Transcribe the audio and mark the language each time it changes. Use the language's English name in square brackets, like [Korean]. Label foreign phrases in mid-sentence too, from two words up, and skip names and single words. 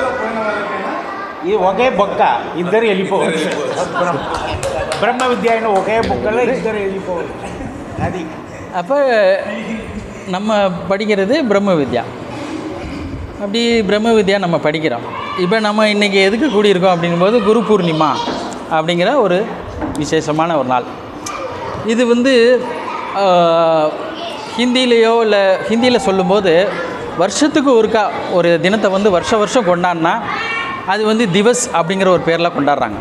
[Telugu] ఇది ఒకే బొక్క, ఇద్దరు వెళ్ళిపోవచ్చు. బ్రహ్మ విద్య అయిన ఒకే బొక్కలో ఇద్దరు వెళ్ళిపోవచ్చు. అది [Tamil] அப்போ நம்ம படிக்கிறது பிரம்ம வித்யா. அப்படி பிரம்ம வித்யா நம்ம படிக்கிறோம். இப்போ நம்ம இன்றைக்கி எதுக்கு கூடியிருக்கோம் அப்படிங்கும்போது குரு பூர்ணிமா அப்படிங்கிற ஒரு விசேஷமான ஒரு நாள். இது வந்து ஹிந்திலேயோ இல்லை ஹிந்தியில் சொல்லும்போது வருஷத்துக்கு ஒருக்கா ஒரு தினத்தை வந்து வருஷம் கொண்டாடினா அது வந்து திவஸ் அப்படிங்கிற ஒரு பேரில் கொண்டாடுறாங்க.